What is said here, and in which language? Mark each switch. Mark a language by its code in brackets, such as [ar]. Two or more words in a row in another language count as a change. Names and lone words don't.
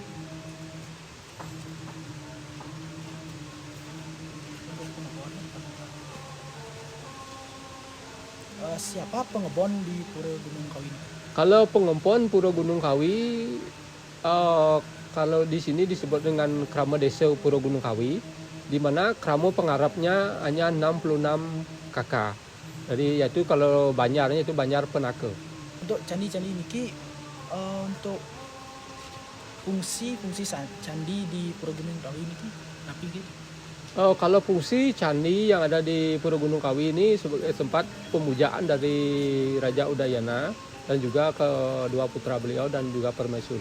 [id] Siapa pengebon di Pura Gunung Kawi ini? Kalau pengempon Puro Gunung Kawi, kalau di sini disebut dengan Krama Desa Puro Gunung Kawi, di mana kramo pengarapnya hanya 66 kakak. Jadi yaitu kalau banyarnya itu Banyar Penaka. Untuk candi-candi niki, untuk fungsi candi di Pura Gunung Kawi niki apa gitu? Kalau fungsi candi yang ada di Puro Gunung Kawi ini sebagai tempat pemujaan dari Raja Udayana dan juga kedua putra beliau dan juga permaisuri.